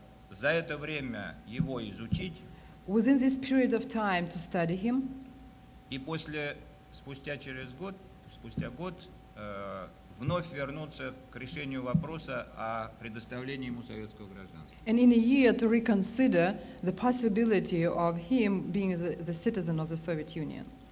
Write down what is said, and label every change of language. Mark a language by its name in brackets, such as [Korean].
[Russian] за это время его изучить [English] Within this period of time to study him, [Russian] и спустя год вновь вернуться к решению вопроса о предоставлении ему советского гражданства. [English] and in a year to reconsider the possibility of him being the citizen of the Soviet Union.